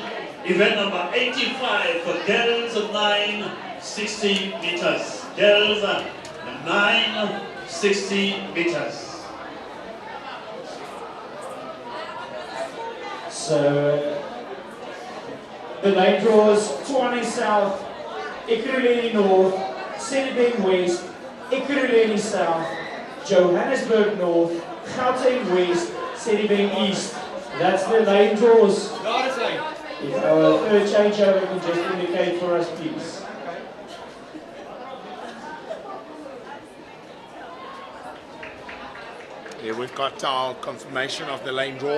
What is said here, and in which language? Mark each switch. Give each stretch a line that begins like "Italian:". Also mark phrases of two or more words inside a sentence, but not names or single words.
English: Event number 85 for girls 960 meters. Girls 960 meters. So the lane draws Tshwane South, Ekurhuleni North, Sedibeng West, Ekurhuleni South, Johannesburg North, Gauteng West, Sedibeng East. That's the lane draws. If our third changeover can just indicate for us, please. Here we've got our confirmation of the lane draw.